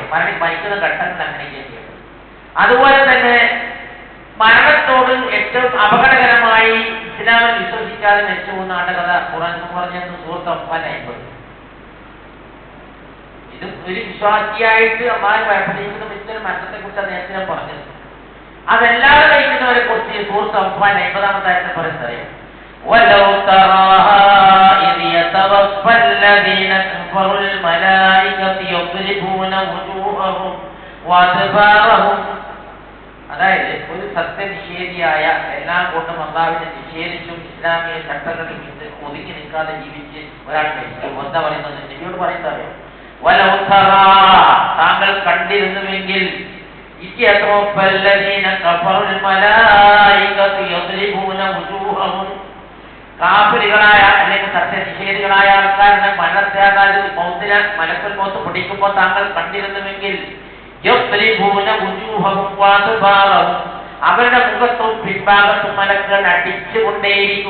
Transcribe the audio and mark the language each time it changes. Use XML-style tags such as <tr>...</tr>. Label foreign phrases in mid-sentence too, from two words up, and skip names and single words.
<ml>മരിക്കുന്ന ഘട്ടത്തിൽ അങ്ങനെയൊക്കെ ചെയ്യണം. അതുപോലെ തന്നെ മരണത്തോട് ഏറ്റവും അപകടകരമായി ഇസ്ലാമിൽ വിശ്വസിക്കാതെ മരിച്ചു പോകുന്ന ആളുടെ കഥ ഖുർആൻ പറഞ്ഞത് സൂറത്ത് അൻഫാൽ. ഇത് ഒരു വിശ്വാസിയായിട്ട് അള്ളാഹു ഭയപ്പെട്ടിരിക്കുന്ന മറ്റൊരു മരണത്തെ കുറിച്ച് നേരത്തെ പറഞ്ഞത്. അതല്ലാതെ കഴിക്കുന്നവരെ കുറിച്ച് സൂറത്ത് അൻഫാൽ 50-ാമത്തെ ആയത്തിൽ പറയുന്നത് അറിയാം.</ml> <ar>ولو ترى إذ يتوفى الذين كفروا الملائكة يضربون وجوههم وأدبارهم.</ar> <ml>അതായത് ഒരു സത്യനിഷേധിയായ എല്ലാം കൊണ്ടും അള്ളാഹുവിനെ നിഷേധിച്ചും ഇസ്ലാമിക ചട്ടങ്ങളിൽ ഒതുങ്ങി നിൽക്കാതെ ജീവിച്ച് ഒരാൾ മരിച്ചു. എന്താ പറയുന്നത്? നബിയോട് പറയുന്നത്</ml> <ar>ولو ترى,</ar> <ml>താങ്കൾ കണ്ടിരുന്നുവെങ്കിൽ കാഫിറുകളായ അല്ലെങ്കിൽ സത്യനിഷേധികളായ ആൾക്കാരുടെ</ml> <ar>ملك الموت</ar> <ml>പിടിക്കുമ്പോൾ താങ്കൾ കണ്ടിരുന്നുവെങ്കിൽ അവരുടെ മുഖത്തും പിൻഭാഗത്തും മലക്കുകൾ അടിച്ചുകൊണ്ടേയിരിക്കും.</ml>